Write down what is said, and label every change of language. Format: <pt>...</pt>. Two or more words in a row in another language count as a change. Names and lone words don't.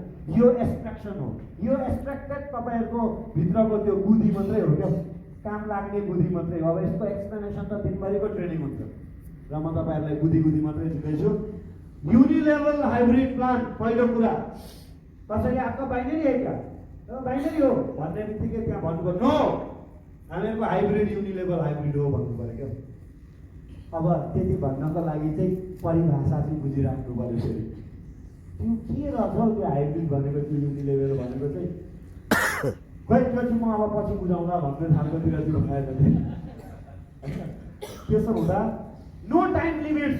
<ne>यो एब्स्ट्रेक्सन हो। यो एब्स्ट्रेक्टेड तपाईँहरूको भित्रको त्यो बुद्धि मात्रै हो क्या, काम लाग्ने बुद्धि मात्रै हो। अब यसको एक्सप्लेनेसन त दिनभरिको ट्रेनिङ हुन्छ र म तपाईँहरूलाई बुद्धि मात्रै दिँदैछु।</ne> <en>unilevel hybrid plan</en> <ne>पहिलो कुरा, कसैले</ne> <hi>आपका बाइनरी है क्या,</hi> <ne>बाइनरी हो भन्ने बित्तिकै त्यहाँ भन्नुभयो नो हामीहरूको</ne> <en>hybrid unilevel hybrid</en> <ne>हो भन्नु पऱ्यो क्या। अब त्यति भन्नको लागि चाहिँ परिभाषा चाहिँ बुझिराख्नु पऱ्यो। फेरि त्यो के रहेछ त्यो हाइब्रिड भनेको, त्यो युनिलेभल भनेको चाहिँ खै त्यो चाहिँ म अब पछि बुझाउँला भन्ने खालकोतिर भएर त्यसो हुँदा</ne> <en>no time limits.</en>